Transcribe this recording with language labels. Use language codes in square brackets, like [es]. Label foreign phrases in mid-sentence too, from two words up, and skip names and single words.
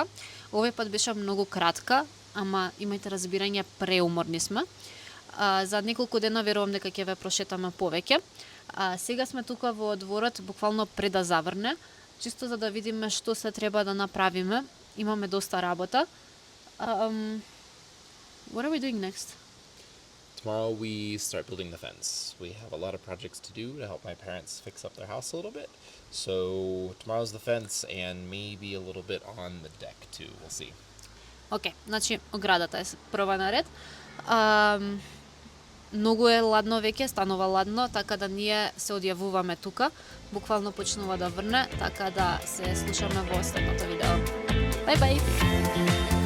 [mk] Овој пат беше многу кратка, ама имајте разбирање, преуморни сме. За неколку дена верувам дека ќе ве прошетаме повеќе. Сега сме тука во дворот, буквално пред да заврне, чисто за да видиме што се треба да направиме. Имаме доста работа. [en] What are we doing next? Tomorrow we start building the fence. We have a lot of projects to do to help my parents fix up their house a little bit. So tomorrow's the fence and maybe a little bit on the deck too. We'll see. [mk] Океј, значи оградата е прва на ред. Многу е ладно веќе, станува ладно, така да ние се одјавуваме тука. Буквално почнува да врне, така да се слушаме во следното видео. [en] Bye bye!